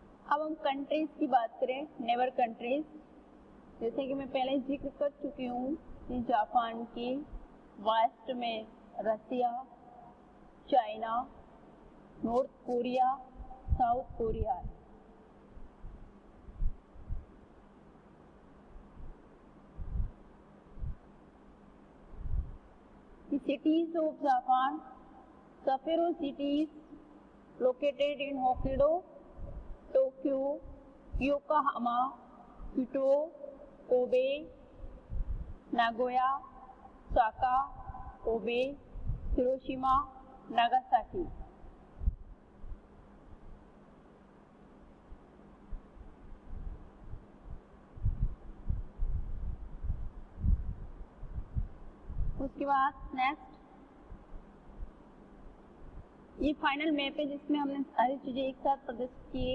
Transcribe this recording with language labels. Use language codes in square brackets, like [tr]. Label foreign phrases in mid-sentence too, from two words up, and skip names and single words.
[hi] अब हम कंट्रीज की बात करें, [en] neighbor countries, [hi] जैसे कि मैं पहले जिक्र कर चुकी हूँ कि जापान की वेस्ट में रसिया, चाइना, नॉर्थ कोरिया, साउथ कोरिया है। [en] The cities of Japan, Sapporo cities located in Hokkaido, Tokyo, Yokohama, Kyoto, Kobe, Nagoya, Osaka, Kobe, Hiroshima, Nagasaki. [hi] उसके बाद नेक्स्ट ये [en] final map [hi] है जिसमें हमने सारी चीजें एक साथ प्रदर्शित किए।